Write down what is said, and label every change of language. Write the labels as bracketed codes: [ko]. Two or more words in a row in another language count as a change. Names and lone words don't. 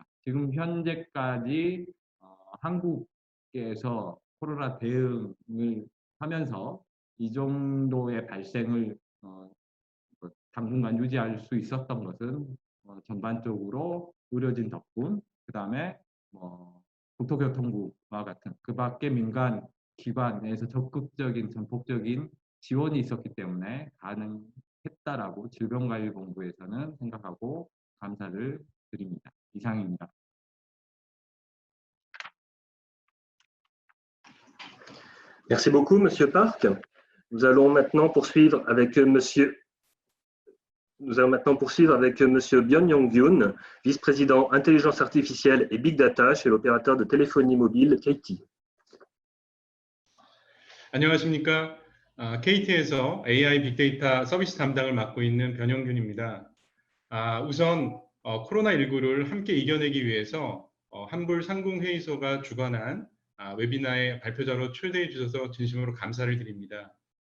[ko] 지금 현재까지 한국에서 코로나 대응을 하면서 이 정도의 발생을 당분간 유지할 수 있었던 것은 전반적으로 의료진 덕분, 그 다음에 국토교통부와 같은 그 밖에 민간 기관에서 적극적인 전폭적인 지원이 있었기 때문에 가능했다라고 질병관리본부에서는 생각하고 감사를 드립니다. 이상입니다. [fr] Merci beaucoup, Monsieur Park. Nous allons maintenant poursuivre avec Monsieur Byun Young-gyun, vice-président intelligence artificielle et [en] big data [fr] chez l'opérateur de téléphonie mobile KT. [ko] 안녕하십니까. KT에서 AI 빅데이터 서비스 담당을 맡고 있는 변영균입니다. 우선 코로나19를 함께 이겨내기 위해서 한불 상공회의소가 주관한 웨비나에 발표자로 초대해 주셔서 진심으로 감사를 드립니다.